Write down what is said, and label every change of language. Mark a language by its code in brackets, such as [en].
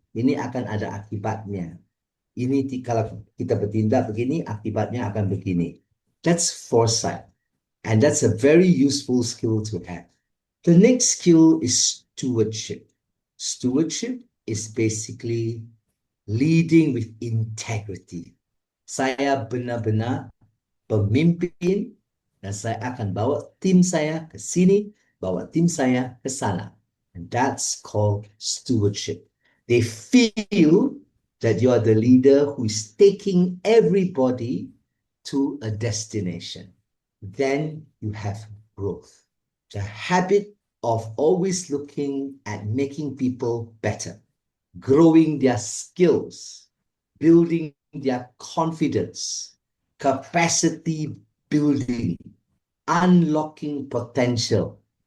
[id] Ini akan ada akibatnya. Ini kalau kita bertindak begini, akibatnya akan begini. [en] That's foresight. And that's a very useful skill to have. The next skill is stewardship. Stewardship is basically leading with integrity. [id] Saya benar-benar pemimpin dan saya akan bawa tim saya ke sini, bawa tim saya ke sana. [en] And that's called stewardship. They feel that you are the leader who is taking everybody to a destination. Then you have growth. The habit of always looking at making people better, growing their skills, building their confidence, capacity building, unlocking potential.